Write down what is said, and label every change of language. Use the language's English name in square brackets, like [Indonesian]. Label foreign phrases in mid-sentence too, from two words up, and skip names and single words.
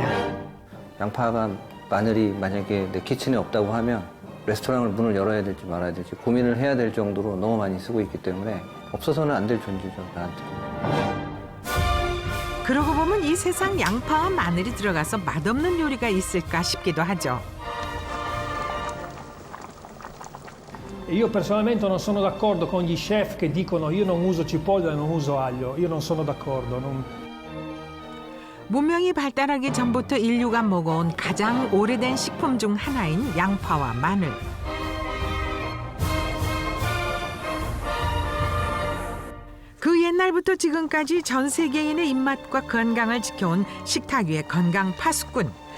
[Korean] 양파가 마늘이 만약에 내 키친에 없다고 하면 레스토랑을 문을 열어야 될지 말아야 될지 고민을 해야 될 정도로 너무 많이 쓰고 있기 때문에 없어서는 안 될 존재죠, 나한테. 그러고 보면 이 세상 양파와 마늘이 들어가서 맛없는 요리가 있을까 싶기도 하죠. [Italian] Io personalmente non sono d'accordo con gli chef che dicono io non uso cipolla e non uso aglio. Io non sono d'accordo. [Korean] 문명이 발달하기 전부터 인류가 먹어온 가장 오래된 식품 중 하나인 양파와 마늘. 그 옛날부터 지금까지 전 세계인의 입맛과 건강을 지켜온 식탁 위의 건강 파수꾼.